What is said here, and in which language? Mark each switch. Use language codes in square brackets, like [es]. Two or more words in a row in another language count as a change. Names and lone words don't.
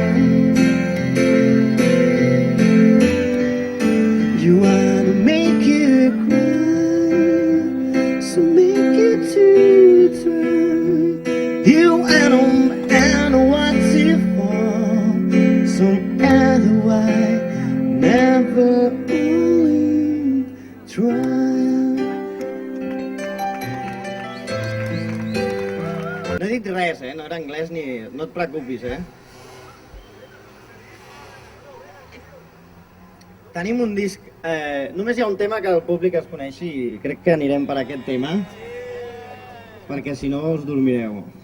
[en] You wanna make you cry, so make it to try. You and what to fall, so otherwise never only try. [ca] No he dit res, no era anglès ni... No et preocupis, Tenim un disc... Només hi ha un tema que el públic es coneixi i crec que anirem per aquest tema, perquè si no us dormireu.